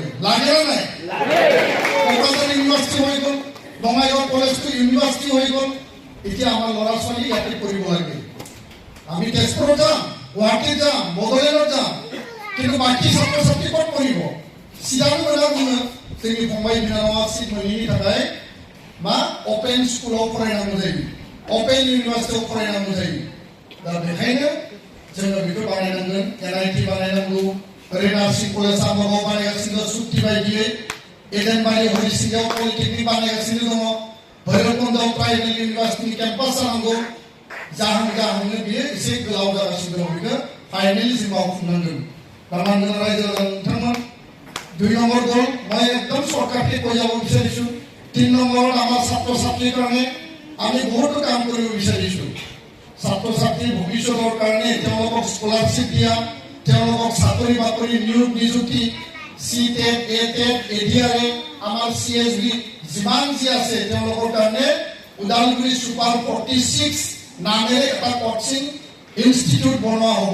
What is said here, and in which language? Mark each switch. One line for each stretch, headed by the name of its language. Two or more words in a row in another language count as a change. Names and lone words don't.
Assamese: লাগে না নাই? কোকৰাঝাৰ ইউনিভাৰ্চিটি হৈ গ'ল, বঙাইগাঁও কলেজটো ইউনিভাৰ্চিটি হৈ গ'ল। এতিয়া আমাৰ ল'ৰা ছোৱালী ইয়াতে কৰিব লাগে। আমি তেজপুৰত যাম, গুৱাহাটীত যাম, বড়োলেণ্ডত যাম, কিন্তু বাকী ছাত্ৰ ছাত্ৰী ক'ত পঢ়িব?
Bodo: চিৰাং মোনা जोंनि फंबाय बिनानावा सिट मोनैनि थाखाय मा अपेन स्कुलाव फरायनांगौ जायो, अपेन इउनिभार्सिटियाव फरायनांगौ जायो। दा बेखायनो जोङो बेखौ बानायनांगोन। एनआईटी बानायनांगौ। ओरै नार्सिं कलेज आमागाव बानायगासिनो सुक्ति बायदियै। एदेनबारि हरिसिंगायाव पलिटेकनिक बानायगासिनो दङ। भैरबकुन्दआव प्राइभेट इउनिभार्सिटिनि केम्पास जानांगौ। जाहांनो बियो एसे गोलाव जागासिनो दङ। बेखौ फाइनेलि जों मावफुंनांगोन। दा मानगोनां रायजो राजा नोंथांमोन,
Assamese: 2 নম্বৰ গ'ল মই একদম চৰকাৰকে কৈ যাব বিচাৰিছো। 3 নম্বৰত আমাৰ ছাত্ৰ ছাত্ৰীৰ কাৰণে আমি বহুতো কাম কৰিব বিচাৰিছো। ছাত্ৰ ছাত্ৰীৰ ভৱিষ্যতৰ কাৰণে তেওঁলোকক স্কলাৰশ্বিপ দিয়া, তেওঁলোকক চাকৰি বাকৰি নিয়োগ নিযুক্তি, সিটেট এটেট এডিআৰএ আমাৰ সিএসবি যিমান যি আছে তেওঁলোকৰ কাৰণে উদালগুৰি সুপাৰ 46 নামেৰে এটা কোচিং ইনষ্টিটিউট বনোৱা হ'ব।